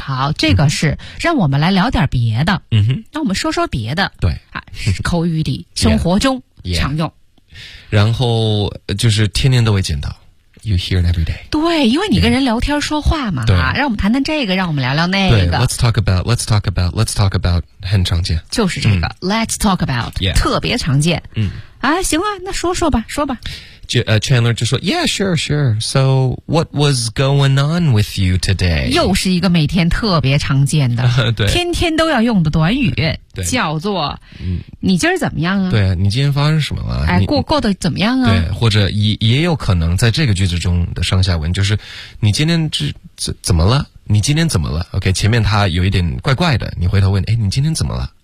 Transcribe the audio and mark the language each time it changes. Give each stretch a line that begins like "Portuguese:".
Chinese: 好，这个是让我们来聊点别的。嗯哼，那我们说说别的。对，口语里生活中常用。然后就是天天都会见到。
English: You hear it every day.
Chinese: 对，因为你跟人聊天说话嘛，对，让我们谈谈这个，让我们聊聊那个。
English: 对 ，Let's talk about, Let's talk about, Let's talk about,
Chinese: 很常见。就是这个 ，
English: Let's talk about,
Chinese: 特别常见。行啊，那说说吧，说吧。
English: Chandler
Chinese: 就说
English: ，Yeah, sure, sure. So, what was going on with you today?
Chinese: 又是一个每天特别常见的，对，天天都要用的短语，叫做，你今儿怎么样啊？对，你今天发生什么了？哎，过得怎么样啊？对，或者也有可能在这个句子中的上下文就是，你今天怎么了？你今天怎么了 ？OK， 前面他有一点怪怪的，你回头问，哎，你今天怎么了？